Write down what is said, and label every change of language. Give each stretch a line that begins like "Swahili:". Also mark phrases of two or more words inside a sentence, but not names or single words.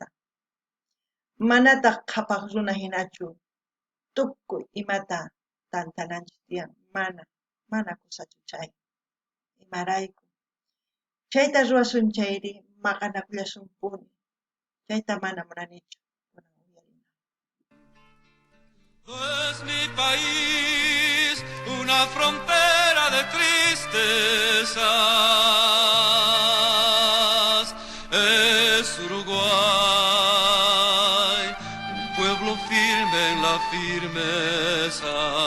Quechua: Manataq qhapaq runa hinachu tukuy imata tantananchis tiyan, mana kusachu chay. Imarayku. Chayta ruwasunchayri maqanakullasunpuni. Chayta mana munanichu.
Spanish: Es mi país, una frontera de tristezas. Es Uruguay, un pueblo firme en la firmeza.